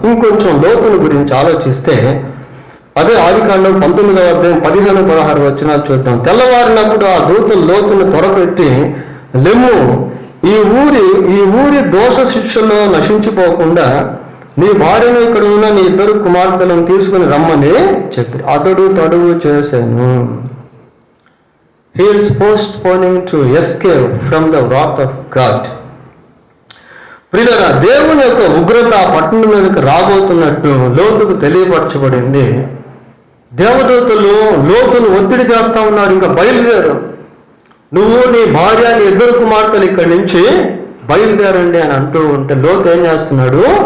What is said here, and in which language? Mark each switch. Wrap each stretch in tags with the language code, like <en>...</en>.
<te>ఇంకొంచెం లోతుని గురించి ఆలోచిస్తే అదే ఆదికాండం 19వ అధ్యాయం 15-16 వచనాలు చూద్దాం. తెల్లవారినప్పుడు ఆ దూతలు లోతును త్వరపెట్టి, లెమ్ము, ఈ ఊరి దోష శిక్షలో నశించిపోకుండా నీ భార్యను ఇక్కడ ఉన్న నీ ఇద్దరు కుమార్తెలను తీసుకుని రమ్మని చెప్పి అతడు తడువు చేశాను.</te> <en>He is postponing to escape from the wrath of God.</en> <te>ప్రియులారా, దేవుని యొక్క ఉగ్రత పట్టణం మీదకి రాబోతున్నట్టు లోతుకు తెలియపరచబడింది. దేవదూతలు లోతును ఒత్తిడి చేస్తా ఉన్నారు, ఇంకా బయలుదేరు, నువ్వు నీ భార్య నీ ఇద్దరు కుమార్తెలు ఇక్కడి నుంచి బయలుదేరండి అని అంటూ ఉంటే లోతు ఏం చేస్తున్నాడు?</te>